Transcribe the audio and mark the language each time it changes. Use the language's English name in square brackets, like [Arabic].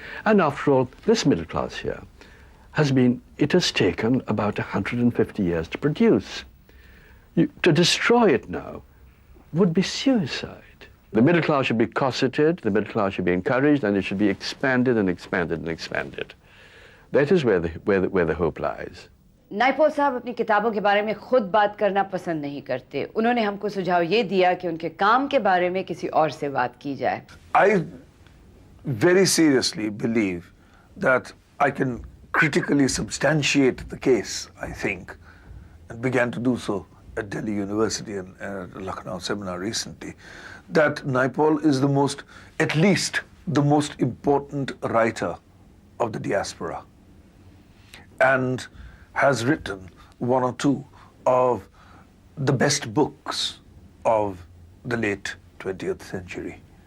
[English] And after all, this middle class here it has taken about 150 years to produce. To destroy it now would be suicide. The middle class should be corseted, the middle class should be encouraged, and it should be expanded and expanded and expanded. That is where the hope lies. [Hindi] Naipaul साहब अपनी किताबों के बारे में खुद बात करना पसंद नहीं करते. उन्होंने हमको सुझाव ये दिया कि उनके काम के बारे में किसी और से बात की जाए. [English] I very seriously believe that I can critically substantiate the case, I think, and began to do so at Delhi University and at a Lucknow seminar recently, that Naipaul is at least the most important writer of the diaspora, and has written one or two of the best books of the late 20th century.